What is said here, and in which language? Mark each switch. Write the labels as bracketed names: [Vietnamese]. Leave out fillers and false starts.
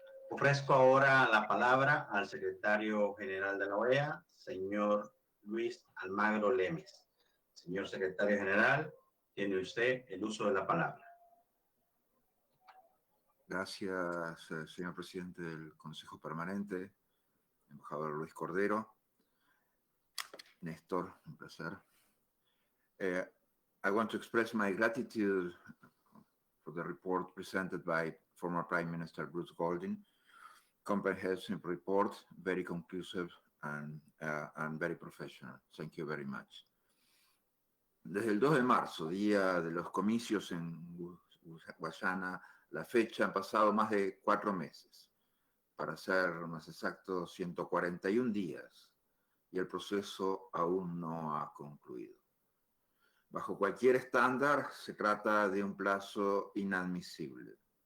[Spanish] Ofrezco ahora la palabra al secretario general de la OEA, señor Luis Almagro Lemes. Señor secretario general, tiene usted el uso de la palabra. Gracias, señor presidente del Consejo Permanente, embajador Luis Cordero. Néstor, un placer. [English] I want to express my gratitude for the report presented by former Prime Minister Bruce Golding. Comprehensive report, very conclusive and very professional. Thank you very much. [Spanish] Desde el 2 de marzo, día de los comicios en Guyana, la fecha han pasado más de 4 meses. Para ser más exacto, 141 días. Y el proceso aún no ha concluido. Bajo cualquier estándar, se trata de un plazo inadmisible.